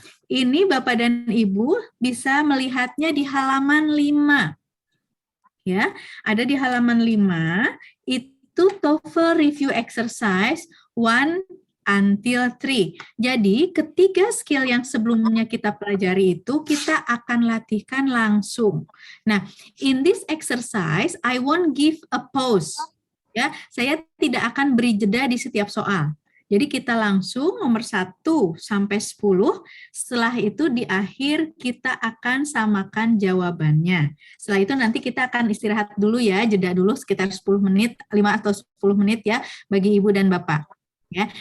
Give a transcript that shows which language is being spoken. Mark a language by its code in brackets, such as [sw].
[id] Ini Bapak dan Ibu bisa melihatnya di halaman 5. Ya, ada di halaman 5 itu [en] TOEFL review exercise 1 until 3. [id] Jadi, ketiga skill yang sebelumnya kita pelajari itu kita akan latihkan langsung. [en] Nah, in this exercise I won't give a pause. [id] Ya, saya tidak akan beri jeda di setiap soal. Jadi kita langsung nomor 1 sampai 10, setelah itu di akhir kita akan samakan jawabannya. Setelah itu nanti kita akan istirahat dulu ya, jeda dulu sekitar 10 menit, 5 atau 10 menit ya bagi Ibu dan Bapak. Ya.